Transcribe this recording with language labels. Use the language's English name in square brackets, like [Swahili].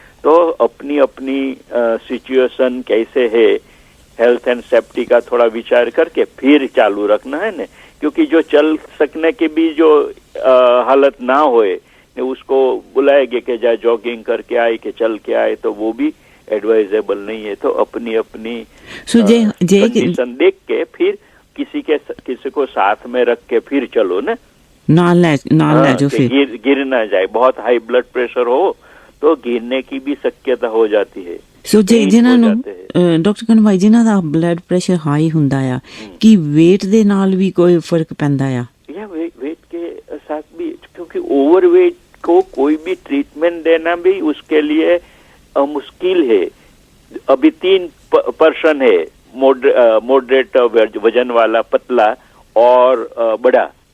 [Hindi] तो अपनी अपनी सिचुएशन कैसे है, हेल्थ एंड सेफ्टी का थोड़ा विचार करके फिर चालू रखना है ना, क्योंकि जो चल सकने की भी जो हालत ना होए, उसको बुलाएंगे कि जा जॉगिंग करके आए कि चल के आए, तो वो भी एडवाइजेबल नहीं है। तो अपनी अपनी कंडीशन देख के फिर किसी को साथ में रख के फिर चलो ना, ना जो फिर गिर ना जाए। बहुत हाई ब्लड प्रेशर हो तो गिरने की भी शक्यता हो जाती है। [Punjabi] ਸੋ ਜੇ ਜਿਨ੍ਹਾਂ ਨੂੰ ਡਾਕਟਰ ਕਨਵਾਈ ਜਿਨ੍ਹਾਂ ਦਾ ਬਲੱਡ ਪ੍ਰੈਸ਼ਰ ਹਾਈ ਹੁੰਦਾ ਆ, ਕੀ weight ਦੇ ਨਾਲ ਵੀ ਕੋਈ ਫਰਕ ਪੈਂਦਾ ਆ? [Hindi] या वेट के साथ भी, क्योंकि ओवरवेट को कोई भी ट्रीटमेंट देना भी उसके लिए मुश्किल है। अभी 3 पर्सन है, मॉडरेट वजन वाला, पतला और बड़ा।